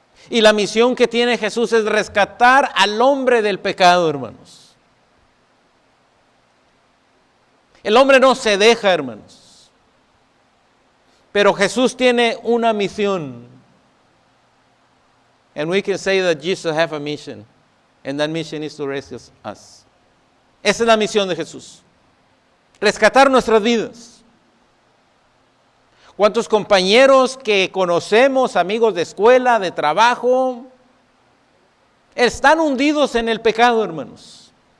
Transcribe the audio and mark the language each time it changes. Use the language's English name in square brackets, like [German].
[Spanish] Y la misión que tiene Jesús es rescatar al hombre del pecado, hermanos. El hombre no se deja, hermanos. Pero Jesús tiene una misión. [English] And we can say that Jesus has a mission. And that mission is to rescue us. [Spanish] Esa es la misión de Jesús. Rescatar nuestras vidas. ¿Cuántos compañeros que conocemos, amigos de escuela, de trabajo, están hundidos en el pecado, hermanos?